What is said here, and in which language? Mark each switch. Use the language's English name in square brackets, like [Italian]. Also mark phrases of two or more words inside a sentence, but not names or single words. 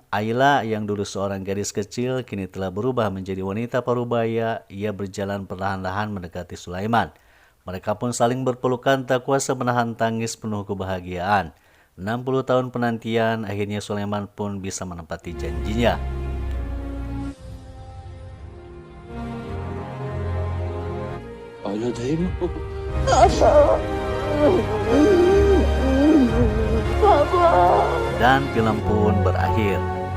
[Indonesian] Ayla yang dulu seorang gadis kecil kini telah berubah menjadi wanita parubaya. Ia berjalan perlahan-lahan mendekati Sulaiman. Mereka pun saling berpelukan tak kuasa menahan tangis penuh kebahagiaan. 60 tahun penantian, akhirnya Sulaiman pun bisa menepati janjinya. [Turkish] Ayla değil mi? [Indonesian] Dan film pun berakhir.